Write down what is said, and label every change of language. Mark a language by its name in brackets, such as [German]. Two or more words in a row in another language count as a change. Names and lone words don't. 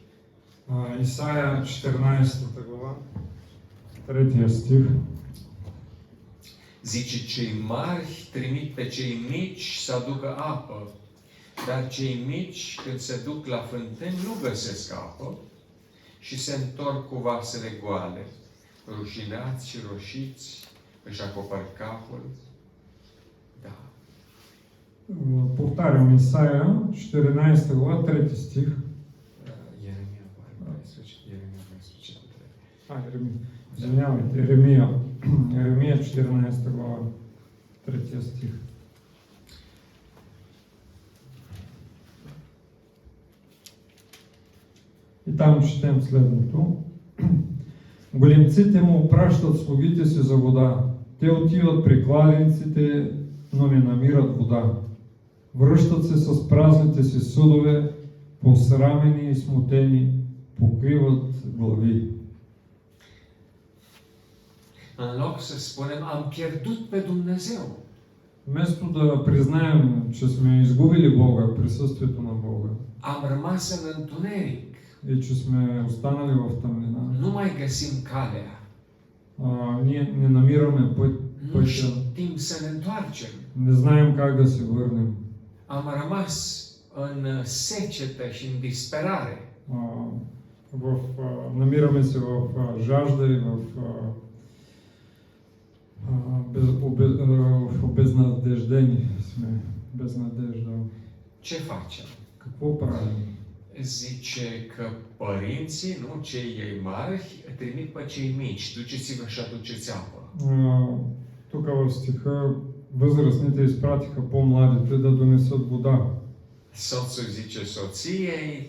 [Bulgarian] Исаия 14 глава, 3 стих. [Romanian] Zice, cei mari trimit pe cei mici să aducă apă, dar cei mici, când se duc la fântâni, nu găsesc apă și se întorc cu vasele goale. Rușinați și roșiți își acopăr capul. Da. [Bulgarian] повтарям, Исаия, 14 глава, 3 стих. [Romanian] Ieremia 14, Ieremia 14, [Bulgarian] Еремия. Извинявайте, Еремия. Еремия, 14 глава, 3 стих. И там четем следното. Големците му пращат слугите си за вода. Те отиват при кладенците, но не намират вода. Връщат се с празните си съдове, посрамени и смутени, покриват глави. [Romanian] În loc să spunem, am pierdut pe Dumnezeu. [Bulgarian] Вместо да признаем, че сме изгубили Бога, присъствието на Бога, [Romanian] Am rămas în întuneric. [Bulgarian] и че сме останали в тъмнина, [Romanian] Nu mai găsim calea. [Bulgarian] ние не намираме [Romanian] Nu [Bulgarian] пътя, [Romanian] știm să ne întoarcem. [Bulgarian] не знаем как да се върнем. [Romanian] Am rămas în secetă și în disperare. [Bulgarian] Намираме се в жажда и в обезнадеждени сме, без надежда. [Romanian] Ce facem? [Bulgarian] Какво правим? [Romanian] Zice că părinții, nu cei mari, trimit pe cei mici. Duceți-vă și aduceți apă. [Bulgarian] Тук в стиха възрастните изпратиха по-младите да донесат вода. [Romanian] Soțul zice soției,